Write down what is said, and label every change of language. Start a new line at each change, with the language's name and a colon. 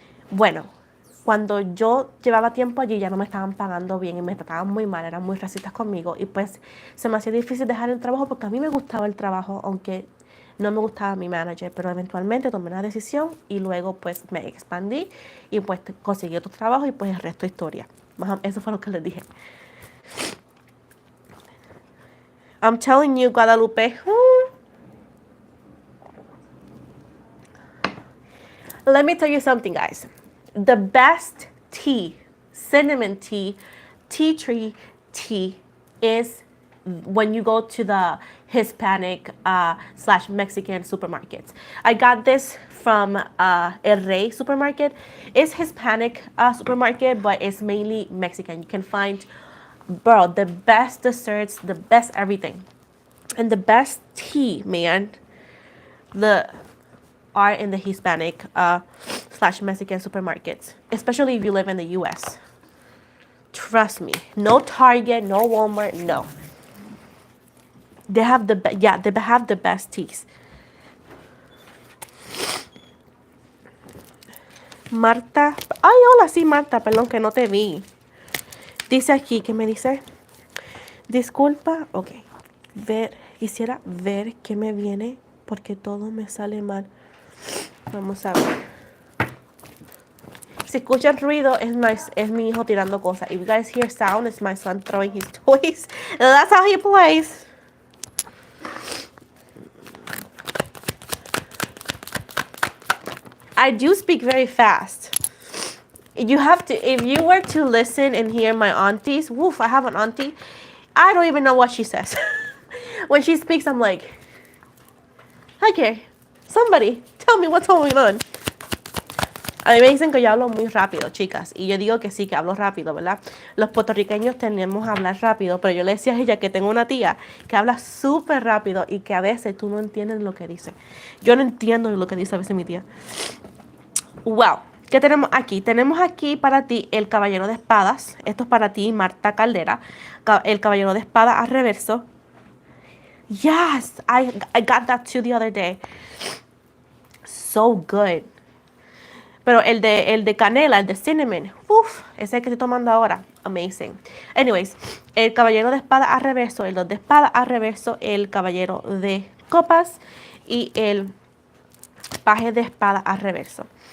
Spanish: Bueno, cuando yo llevaba tiempo allí ya no me estaban pagando bien y me trataban muy mal, eran muy racistas conmigo y pues se me hacía difícil dejar el trabajo porque a mí me gustaba el trabajo, aunque no me gustaba mi manager, pero eventualmente tomé una decisión y luego pues me expandí y pues conseguí otro trabajo y pues el resto es historia. Eso fue lo que les dije.
English: I'm telling you, Guadalupe. Let me tell you something, guys. The best tea, cinnamon tea, tea tree tea, is when you go to the Hispanic / Mexican supermarkets. I got this from El Rey supermarket. It's Hispanic supermarket, but it's mainly Mexican. You can find, bro, the best desserts, the best everything. And the best tea, man, the are in the Hispanic / Mexican supermarkets, especially if you live in the U.S. Trust me, no Target, no Walmart, no. They have they have the best teas.
Spanish: Marta, ay, hola, sí, Marta, perdón que no te vi. Dice aquí, ¿qué me dice? Disculpa, ok. Quisiera ver qué me viene porque todo me sale mal. Vamos a ver. Si escuchan ruido, es mi hijo tirando cosas.
English: If you guys hear sound, it's my son throwing his toys. That's how he plays. I do speak very fast. If you were to listen and hear my aunties, woof, I have an auntie. I don't even know what she says. When she speaks, I'm like, okay, somebody tell me what's going on.
Spanish: A mí me dicen que yo hablo muy rápido, chicas, y yo digo que sí, que hablo rápido, ¿verdad? Los puertorriqueños tendemos a hablar rápido, pero yo le decía a ella que tengo una tía que habla súper rápido y que a veces tú no entiendes lo que dice. Yo no entiendo lo que dice a veces mi tía. Wow, ¿qué tenemos aquí? Tenemos aquí para ti el caballero de espadas. Esto es para ti, Marta Caldera. El caballero de espadas a reverso.
English: Yes, I got that too the other day. So good.
Spanish: Pero el de canela, el de cinnamon, uff, ese es el que estoy tomando ahora. Amazing. Anyways, el caballero de espada a reverso, el 2 de espada a reverso, el caballero de copas y el paje de espada a reverso.